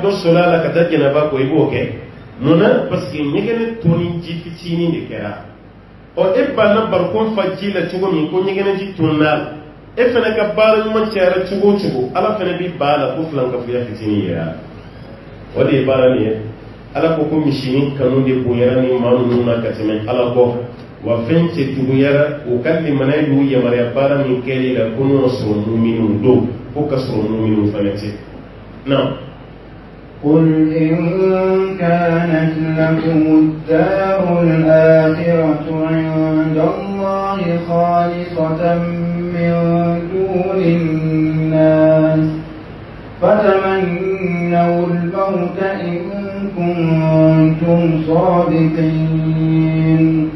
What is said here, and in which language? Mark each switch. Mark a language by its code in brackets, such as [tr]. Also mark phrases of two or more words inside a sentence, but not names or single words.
[bm] dɔ sɔrɔ a la ka taa jɛnɛba kɔ i b'o kɛ munna [fr] parce que [bm] ɲɛgɛnɛ toni ji fitinin de kɛra e banna bariko fa ji la cogo min ko ɲɛgɛnɛ ji tunna la e fana ka baara ɲuman cayara cogo o cogo ala fana bɛ ba la ko filankafoya fitinin yɛrɛ o de ye baara nin ye ala ko misinin kanu de bonyara ni maa ninnu na ka tɛmɛ ala kɔ wa fɛn cɛ juguyara o ka limaniya y'u yamaruya baara min kɛli la ko n'o sɔrɔ muminun don ko ka sɔrɔ muminun fana tɛ na [ar] قل إن كانت لكم الدار الآخرة عند الله خالصة من دون الناس فتمنوا الموت إن كنتم صادقين